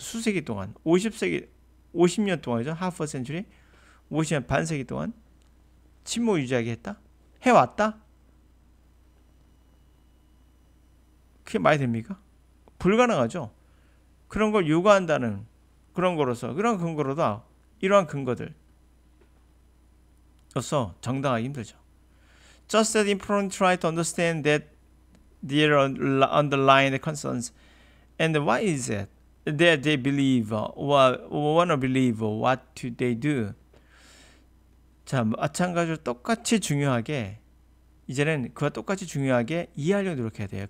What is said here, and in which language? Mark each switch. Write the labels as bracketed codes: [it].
[ko] 수세기 동안 50년 동안이죠. [en] half a century [ko] 50년 반세기 동안 침묵을 유지하게 했다? 해왔다? 그게 말이 됩니까? 불가능하죠. 그런 걸 요구한다는 그런 거로서 그런 근거로도 이러한 근거들 였어 정당하기 힘들죠. [en] Just as important try to understand that their underlying concerns and why is it that they believe or wanna believe what they do. [ko] 자, 마찬가지로 똑같이 중요하게 이제는 그와 똑같이 중요하게 이해하려고 노력해야 돼요.